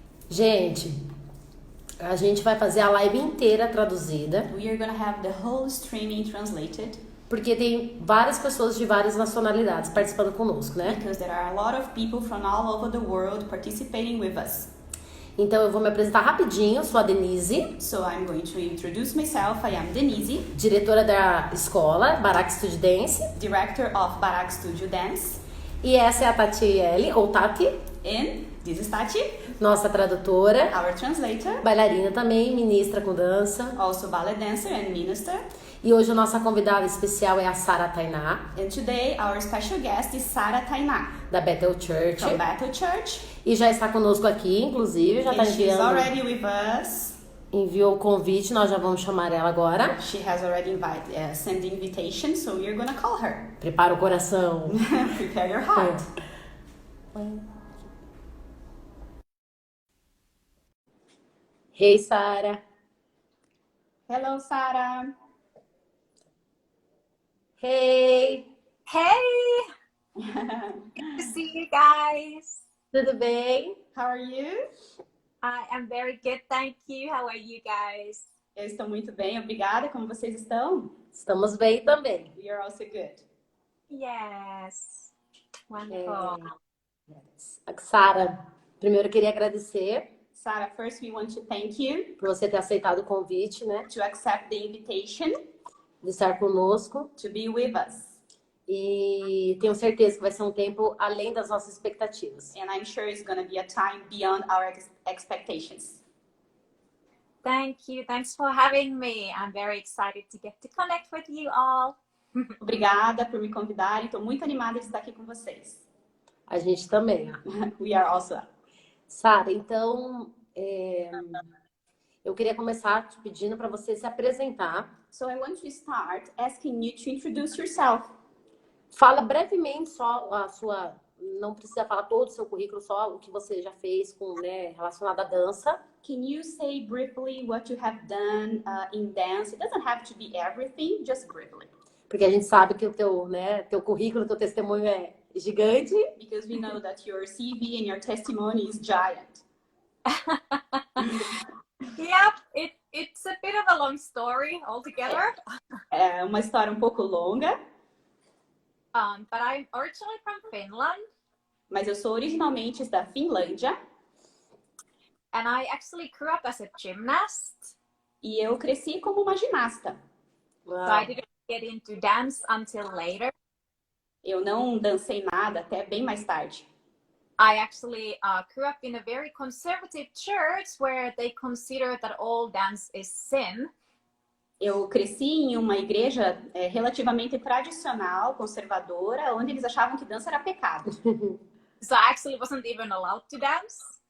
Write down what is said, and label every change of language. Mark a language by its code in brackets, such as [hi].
[pt] Gente, a gente vai fazer a live inteira traduzida. [en] We are gonna have the whole streaming translated. [pt] Porque tem várias pessoas de várias nacionalidades participando conosco, né? [en] Because there are a lot of people from all over the world participating with us. [pt] Então eu vou me apresentar rapidinho, sou a Denise. [en] So I'm going to introduce myself. I am Denise, [pt] diretora da escola Barak Studio Dance. [en] Director of Barak Studio Dance. [pt] E essa é a Tatiele, ou Tati. [en] And this is Tati, [pt] nossa tradutora. [en] our translator. [pt] Bailarina também, ministra com dança. [en] Also ballet dancer and minister. [pt] E hoje a nossa convidada especial é a Saara Taina. [en] And today our special guest is Saara Taina, [pt] da Bethel Church. [en] from Bethel Church. [pt] E já está conosco aqui, inclusive, já está [en] And she's [pt] enviando. [en] already with us. [pt] Enviou o convite, nós já vamos chamar ela agora. [en] She has already sent the invitation, so we're gonna call her. [pt] Prepara o coração. [en] Prepare your heart. Hey, Saara. Hello, Saara. Hey, Hey! Good to see you guys. [pt] tudo bem? [en] How are you? I am very good, thank you. How are you guys? [pt] Eu estou muito bem, obrigada. Como vocês estão? Estamos bem também. [en] We are also good. Yes. Wonderful. [pt] Saara, primeiro eu queria agradecer [en] Saara, first we want to thank you [pt] por você ter aceitado o convite, né? [en] to accept the invitation [pt] De estar conosco. [en] to be with us. [pt] E tenho certeza que vai ser um tempo além das nossas expectativas. [en] And I'm sure it's going to be a time beyond our expectations. Thank you. Thanks for having me. I'm very excited to get to connect with you all. [pt] Obrigada por me convidarem. Estou muito animada de estar aqui com vocês. A gente também. [en] We are also. [pt] Saara, então, eu queria começar te pedindo para você se apresentar. [en] So I want to start asking you to introduce yourself. [pt] Fala brevemente só a sua... Não precisa falar todo o seu currículo, só o que você já fez com, né, relacionado à dança. [en] Can you say briefly what you have done in dance? It doesn't have to be everything, just briefly. [pt] Porque a gente sabe que o teu, né, teu currículo, teu testemunho é gigante. [en] Because we know that your CV and your testimony is giant. Yep, it's a bit of a long story altogether. [pt] É uma história um pouco longa, [en] But I'm originally from Finland, [pt] mas eu sou originalmente da Finlândia [en] and I actually grew up as a gymnast. [pt] e eu cresci como uma ginasta. [en] So I didn't get into dance until later. [pt] Eu não dancei nada até bem mais tarde. [en] I actually grew up in a very conservative church where they consider that all dance is sin. [pt] Eu cresci em uma igreja relativamente tradicional, conservadora, onde eles achavam que dança era pecado. [en] So I actually wasn't even allowed to dance.